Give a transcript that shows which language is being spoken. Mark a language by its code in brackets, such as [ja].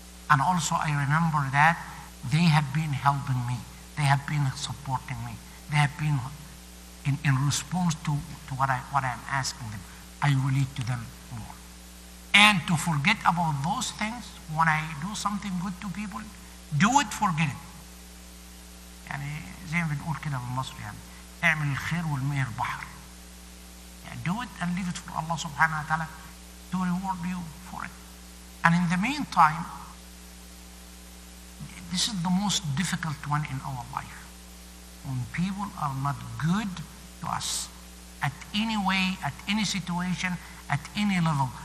[en] And also I remember that they have been helping me. They have been supporting me. They have been in response to what I'm asking them. I relate to them more. And to forget about those things, when I do something good to people, do it, forget it. [ar] يعني زي ما بنقول كده بالمصري يعني اعمل الخير والمية البحر. [en] يعني do it and leave it for Allah subhanahu wa ta'ala to reward you for it. And in the meantime, this is the most difficult one in our life. When people are not good to us at any way, at any situation, at any level.